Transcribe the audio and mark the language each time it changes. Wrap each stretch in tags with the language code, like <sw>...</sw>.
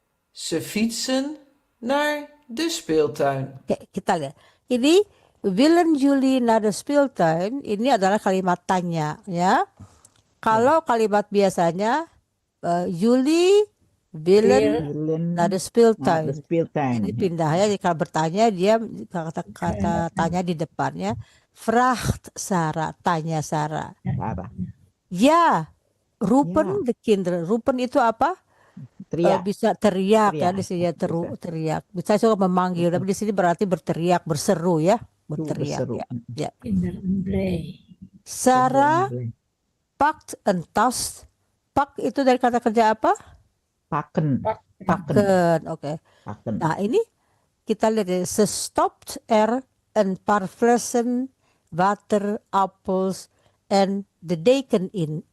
<nl>Ze fietsen naar de speeltuin.</nl> <id>Oke, kita lihat. Ini</id> <nl>willen jullie naar de speeltuin</nl> <id>ini adalah kalimat tanya ya. Kalau kalimat biasanya</id> <nl>jullie willen naar de speeltuin. The speeltuin.</nl> <id>Ini pindah ya jika bertanya dia kata tanya di depannya. Vraagt Sarah, tanya Sarah. Sarah.</id> <nl>Ya, roepen de kinderen. Roepen</nl> <id>itu apa? Teriak. Bisa teriak ya Teriak. di sini teriak. Bisa juga memanggil, tapi di sini berarti berteriak, berseru ya, berteriak. Berseru. Ya.</id> <nl>Kinderen blij. Sarah pakt een tas.</nl> <id>Pak itu dari kata kerja apa?</id> <nl>Pakken. Pakken. Oke. Pakken.</nl> <id>Nah ini kita lihat ya.</id> <nl>Ze stopt er een paar flessen water, appels en de deken in.</nl>